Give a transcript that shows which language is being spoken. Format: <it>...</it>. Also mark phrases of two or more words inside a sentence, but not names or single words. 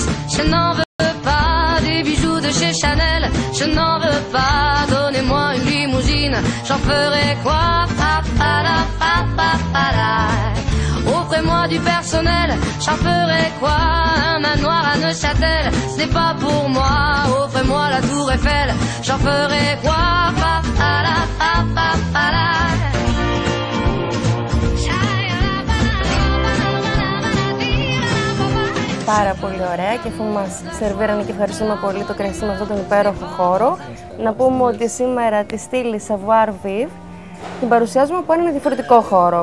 <fr>Je n'en veux pas des bijoux de chez Chanel. Je n'en veux pas, donnez-moi une limousine. J'en ferai quoi? Offrez-moi du personnel. J'en ferai quoi? Un manoir à Neuchâtel, ce n'est pas pour moi. Offrez-moi la tour Eiffel. J'en ferai quoi?</fr> <el>Πάρα πολύ ωραία, και αφού μας σερβίρανε και ευχαριστούμε πολύ το κρασί με αυτόν τον υπέροχο χώρο, να πούμε ότι σήμερα τη στήλη Savoir Vivre την παρουσιάζουμε από έναν διαφορετικό χώρο.</el>